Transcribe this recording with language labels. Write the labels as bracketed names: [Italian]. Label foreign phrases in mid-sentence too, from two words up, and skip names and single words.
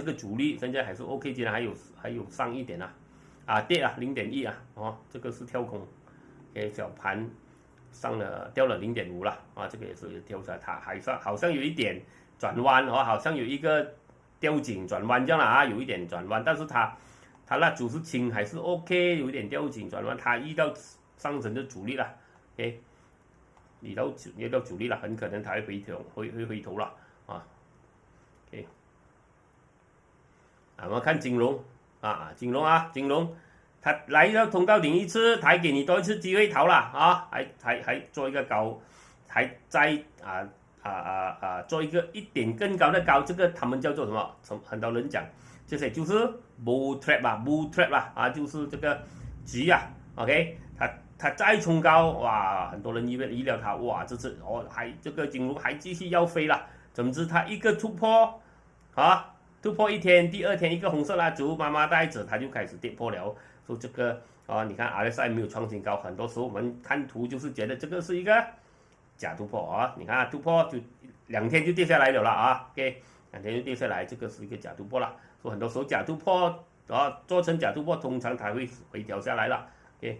[Chinese] 個主力，現在還是 OK， 竟然還有上一點跌了0.1這個是跳空小盤掉了0.5了這個也是跳下來，它好像有一點轉彎好像有一個吊頸轉彎這樣啦有一點轉彎，但是它那主是輕還是 OK， 有一點吊頸轉彎，它遇到上升的阻力了遇到阻力了，很可能它会回头了啊。OK，我們看金融金融，它來到通道頂一次，它還給你多一次機會逃了啊，還做一個高，還在做一點更高的高，這個他們叫做什麼？很多人講，這些就是 [English] bull trap [Chinese] 啦就是這個局，OK， 它再衝高，哇，很多人預料它，哇，這次這個金融還繼續要飛了，總之它一個突破突破一天，第二天一個紅色蠟燭媽媽帶着它就開始跌破了，說這個你看 RSI 沒有創新高，很多時候我們看圖就是覺得這個是一個假突破你看突破就2天就跌下來了OK， 2天就跌下來，這個是一個假突破了，說很多時候假突破做成假突破，通常它會回調下來了，OK。